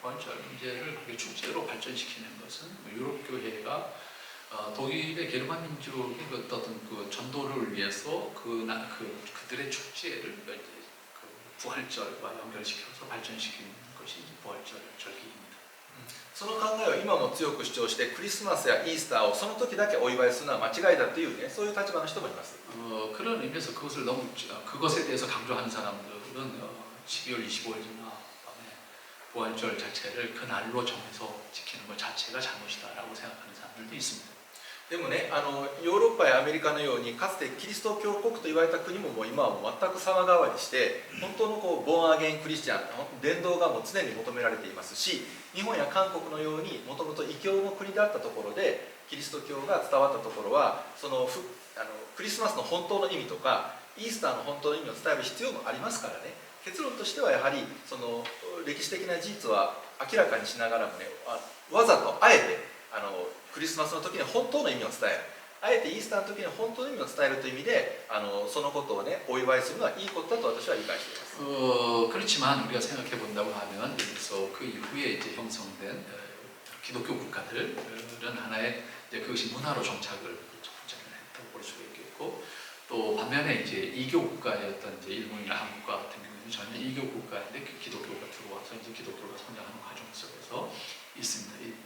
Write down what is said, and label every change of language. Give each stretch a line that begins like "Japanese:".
Korean: 부활절 문제를 그렇게 축제로 발전시키는 것은 유럽 교회가 독일의 게르만 민족의 어떤 그 전도를 위해서 그들의 축제를 부활절과 연결시켜서 발전시키는 것이 부활절 절기입니다.
Japanese: その考えを今も強く主張してクリスマスやイースターをその時だけお祝いするのは間違いだというねそういう立場の人もいます。
Korean: 그런 의미에서 그것에 대해서 강조하는 사람들은 12월 25일이나 부활절 자체를 그 날로 정해서 지키는 것 자체가 잘못이다라고 생각하는 사람들도 있습니다.
Japanese: でもねヨーロッパやアメリカのようにかつてキリスト教国と言われた国ももう今はもう全く様変わりして本当のボーンアゲインクリスチャン伝道がもう常に求められていますし、日本や韓国のようにもともと異教の国であったところでキリスト教が伝わったところはそのクリスマスの本当の意味とかイースターの本当の意味を伝える必要もありますからね。結論としてはやはりその歴史的な事実は明らかにしながらもねわざとあえてクリスマスの時に本当の意味を伝える、あえてイースターの時に本当の意味を伝えるという意味でそのことをねお祝いするのはいいことだと私は理解しています。
Korean: 그렇지만 우리가 생각해 본다고 하면 여기서 그 이후에 이제 형성된 기독교 국가들은 하나의 이제 그것이 문화로 정착을 했다고 볼 수가 있겠고, 또 반면에 이제 이교 국가였던 이제 일본이나 한국과 같은 경우는 전혀 이교 국가인데 그 기독교가 들어와서 이제 기독교가 성장하는 과정 속에서 있습니다.